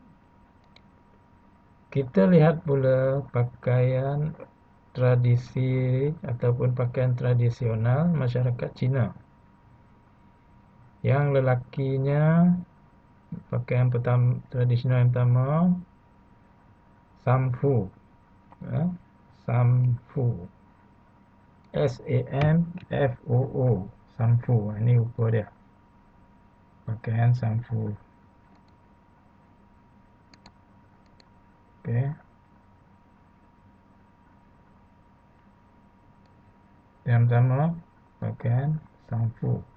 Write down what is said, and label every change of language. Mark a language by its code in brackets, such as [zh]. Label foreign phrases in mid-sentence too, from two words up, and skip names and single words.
[ms] Kita lihat pula pakaian tradisi ataupun pakaian tradisional masyarakat Cina. Yang lelakinya, pakaian tradisional yang pertama, samfu. Samfu. S-A-M-F-O-O. Samfu. Ini rupa dia. Pakaian samfu. Okey. Yang pertama, pakaian samfu.